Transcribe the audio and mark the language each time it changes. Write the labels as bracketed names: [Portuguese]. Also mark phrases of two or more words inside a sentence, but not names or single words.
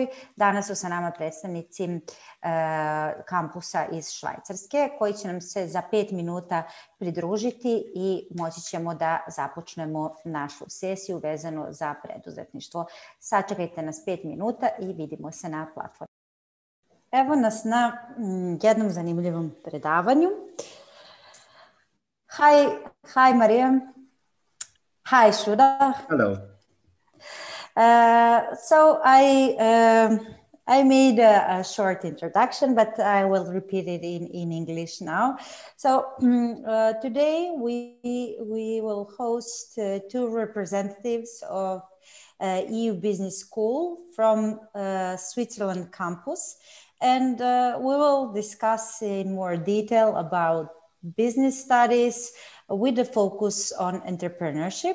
[Serbian] Danas su sa nama predstavnici kampusa iz Švajcarske koji će nam se za 5 minuta pridružiti i moći ćemo da započnemo našu sesiju vezano za preduzetništvo. Sačekajte nas 5 minuta i vidimo se na platformi. Evo nas na jednom zanimljivom predavanju. [English] Hi Maria. Hi Shuda. Hello. So I made a short introduction, but I will repeat it in English now. So today we will host 2 representatives of EU Business School from Switzerland campus, and we will discuss in more detail about business studies with a focus on entrepreneurship.